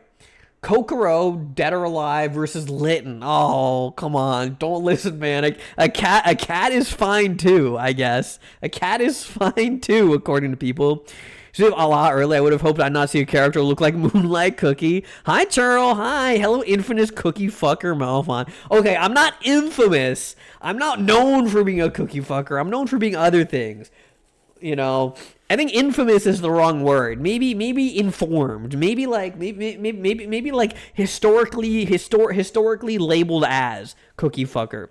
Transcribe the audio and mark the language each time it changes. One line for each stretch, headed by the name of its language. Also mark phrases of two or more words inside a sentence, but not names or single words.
English: Kokoro, Dead or Alive versus Lytton. Oh, come on. Don't listen, man. A cat is fine too, I guess. A cat is fine too, according to people. So a lot early, I would have hoped I'd not see a character look like Moonlight Cookie. Hi, Churl. Hi. Hello, infamous cookie fucker, Malfon. Okay, I'm not infamous. I'm not known for being a cookie fucker. I'm known for being other things. You know, I think infamous is the wrong word. Maybe informed. Maybe like historically labeled as cookie fucker.